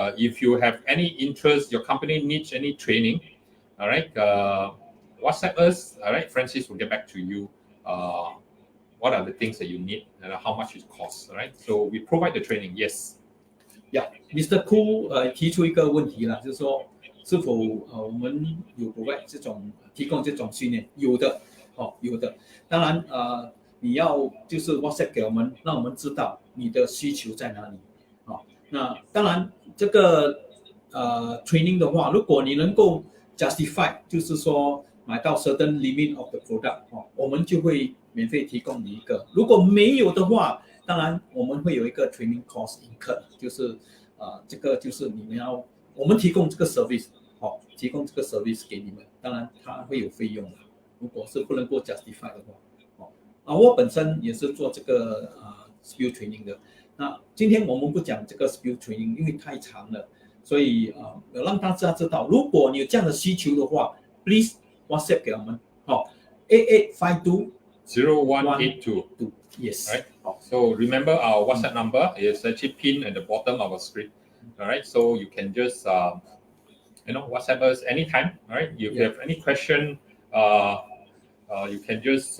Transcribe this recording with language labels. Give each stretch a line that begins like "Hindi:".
English: If you have any interest, your company needs any training, all right, WhatsApp us, all right? Francis will get back to you. What are the things that you need and how much it costs, all right? So we provide the training, yes. Yeah, Mr.
Chinese: Koo 提出一个问题了，就是说是否我们有 provide 提供这种训练？有的，有的。当然你要就是 WhatsApp 给我们，让我们知道你的需求在哪里。那当然这个training 的话，如果你能够 justify， 就是说买到
English: certain limit of the product，
Chinese: 我们就会免费提供你一个。如果没有的话，当然我们会有一个
English: training cost incurred，
Chinese: 就是这个就是我们提供这个 service， 提供这个 service 给你们，当然它会有费用的。如果是不能够 justify 的话，我本身也是做这个spill training 的。那今天我们不讲这个 spill training， 因为太长了，所以让大家知道，如果你有这样的需求的话 ，
English: please
Chinese: WhatsApp 给我们，8852 0182.
English: Yes. Right. So remember our WhatsApp number is actually pinned at the bottom of our screen. All right. So you can just WhatsApp us anytime. All right. If you have any question, you can just